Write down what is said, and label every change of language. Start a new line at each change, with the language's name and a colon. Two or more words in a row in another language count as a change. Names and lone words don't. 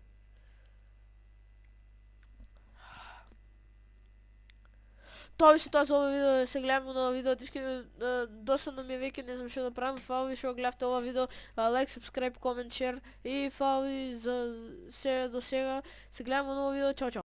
Macedonian: Това беше това за ова видео, се гледаме нова видео, досадно ми е веќе, не знам што да правим, фала ви што гледавте ова видео, лайк,
English: subscribe, comment, share
Macedonian: и фала ви за се до сега, се гледаме нова видео, чао.